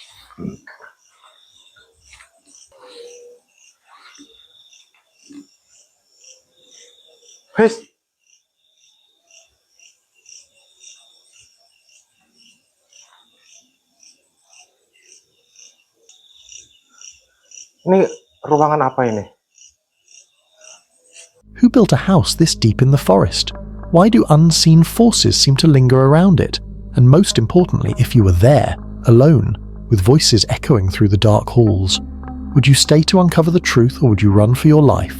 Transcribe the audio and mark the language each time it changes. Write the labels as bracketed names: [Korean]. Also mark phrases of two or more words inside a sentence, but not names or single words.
[Thai] เฮ้ยนี่ [Indonesian] ruangan apa ini? [English] Who built a house this deep in the forest? Why do unseen forces seem to linger around it? And most importantly, if you were there, alone, with voices echoing through the dark halls, would you stay to uncover the truth or would you run for your life?